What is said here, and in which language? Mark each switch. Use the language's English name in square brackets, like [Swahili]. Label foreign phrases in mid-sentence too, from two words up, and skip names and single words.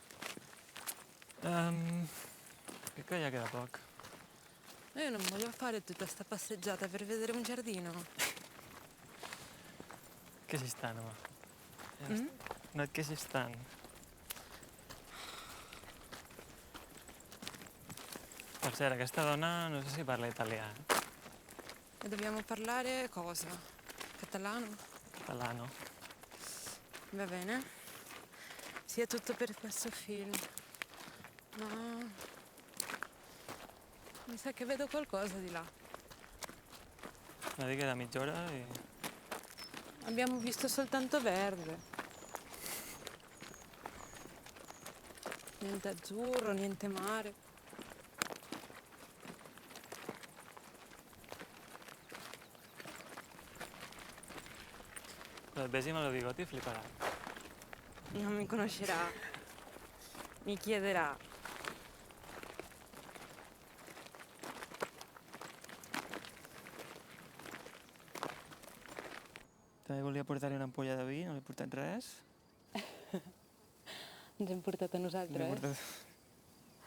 [Catalan] Crec que ja queda poc. [Italian] Io non voglio fare tutta sta passeggiata per vedere un giardino. [Catalan] Queixis tant, home. No et queixis tant. Per cert, aquesta dona no sé si parla italià. [Italian] E dobbiamo parlare cosa? Catalano? Catalano. Va bene. Sia tutto per questo film. No. Mi sa che vedo qualcosa di là. [Catalan] No digui da mitja hora i... [Italian] Abbiamo visto soltanto verde. Niente azzurro, niente mare. [Catalan] Però et vegi amb el bigot i fliparà. [Italian] Non mi conoscerà. Mi chiederà. [Catalan] També volia portar-li una ampolla de vi, no li he portat res. Ens hem portat a Li he nosaltres. portat